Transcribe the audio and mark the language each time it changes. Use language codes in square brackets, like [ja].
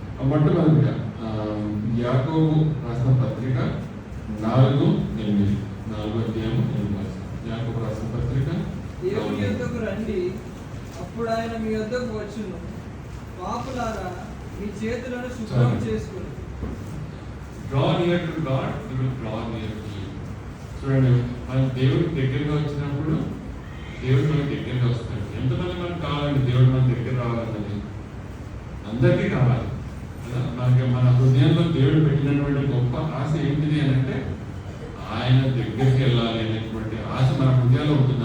[te] మొట్టమొదటిగా యాకోబు రాసిన పత్రిక 4:8, 4వ అధ్యాయం 8. యాకోబు రాసిన పత్రిక. దేవుని యొద్దకు రండి, అప్పుడు ఆయన మీ యొద్దకు వచ్చును. పాపులారా, మీ చేతులను శుభ్రం చేసుకుని. [en] Draw near to God, He will draw near to you. [te] చూడండి, మనం దేవుడికి దగ్గరగా వచ్చినప్పుడు దేవుడు మనకి దగ్గరగా వస్తాడు. ఎంతమంది మనకు కావాలండి దేవుడు మన దగ్గర రావాలన్నది? అందరికీ కావాలి కదా. మనకి మన హృదయంలో దేవుడు పెట్టినటువంటి గొప్ప ఆశ ఏంటిది అని అంటే ఆయన దగ్గరికి వెళ్ళాలి అనేటువంటి ఆశ మన హృదయాల్లో ఉంటుంది.